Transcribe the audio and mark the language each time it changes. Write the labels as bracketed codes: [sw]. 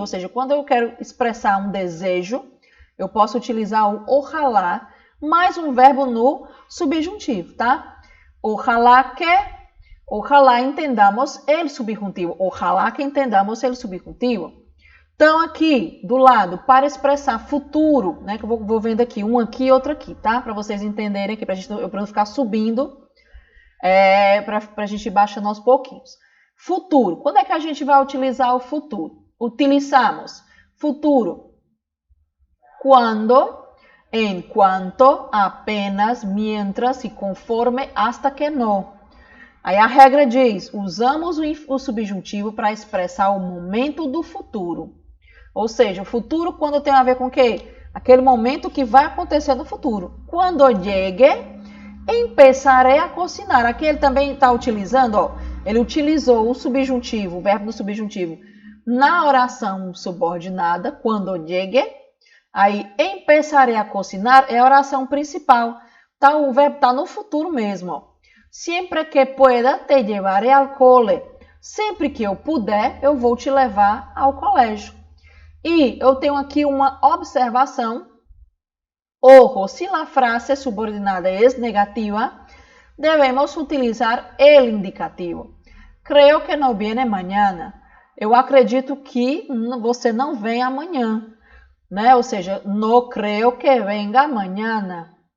[pt] Ou seja, quando eu quero expressar um desejo, eu posso utilizar o ojalá mais um verbo no subjuntivo, tá? [es] Ojalá entendamos el subjuntivo. Ojalá que entendamos el subjuntivo. [pt] Então, aqui do lado, para expressar futuro, né? Que eu vou vendo aqui, um aqui e outro aqui, tá? Para vocês entenderem aqui, para não ficar subindo, para a gente ir baixando aos pouquinhos. Futuro. Quando é que a gente vai utilizar o futuro? Utilizamos futuro quando, enquanto, apenas, mientras e conforme, hasta que no. Aí a regra diz, usamos o subjuntivo para expressar o momento do futuro. Ou seja, o futuro quando tem a ver com o quê? Aquele momento que vai acontecer no futuro. [es] Quando llegue, empezaré a cocinar. [pt] Aqui ele também está utilizando, ó, ele utilizou o subjuntivo, o verbo do subjuntivo, na oração subordinada, [es] quando llegue. [pt] Aí, [es] empezaré a cocinar [pt] é a oração principal. Tá, o verbo está no futuro mesmo. Ó. [es] Sempre que pueda, te llevaré al cole. [pt] Sempre que eu puder, eu vou te levar ao colégio. E eu tenho aqui uma observação. Ojo, se a frase subordinada é negativa, devemos utilizar [es] el indicativo. Creo que no viene mañana. [pt] Eu acredito que você não vem amanhã. Né? Ou seja, [es] no creo que venga mañana.